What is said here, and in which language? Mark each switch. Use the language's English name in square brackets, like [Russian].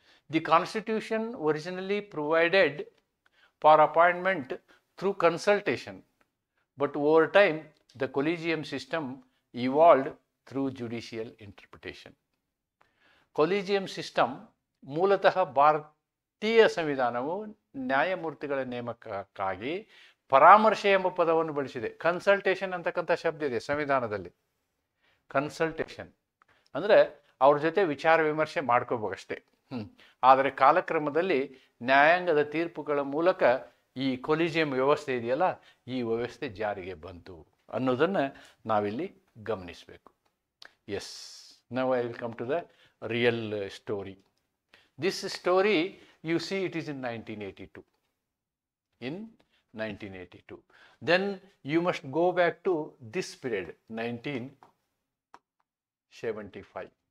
[English] The Constitution originally provided for appointment through consultation, but over time the collegium system evolved through judicial interpretation. [Kannada] Collegium system ಮೂಲತಃ ಭಾರತೀಯ ಸಂವಿಧಾನವು ನ್ಯಾಯಮೂರ್ತಿಗಳ ನೇಮಕಕ್ಕಾಗಿ ಪರಾಮರ್ಶೆ ಎಂಬ ಪದವನ್ನು ಬಳಸಿದೆ. ಕನ್ಸಲ್ಟೇಷನ್ ಅಂತಕ್ಕಂಥ ಶಬ್ದ ಇದೆ ಸಂವಿಧಾನದಲ್ಲಿ. ಕನ್ಸಲ್ಟೇಷನ್ ಅಂದರೆ ಅವ್ರ ಜೊತೆ ವಿಚಾರ ವಿಮರ್ಶೆ ಮಾಡ್ಕೋಬೇಕಷ್ಟೇ. ಆದರೆ ಕಾಲಕ್ರಮದಲ್ಲಿ ನ್ಯಾಯಾಂಗದ ತೀರ್ಪುಗಳ ಮೂಲಕ ಈ ಕೊಲಿಜಿಯಂ ವ್ಯವಸ್ಥೆ ಇದೆಯಲ್ಲ, ಈ ವ್ಯವಸ್ಥೆ ಜಾರಿಗೆ ಬಂತು ಅನ್ನೋದನ್ನು ನಾವಿಲ್ಲಿ ಗಮನಿಸಬೇಕು. [English] Yes, now I will come to the real story. This story, you see, it is in 1982. In 1982. Then you must go back to this period, 1975.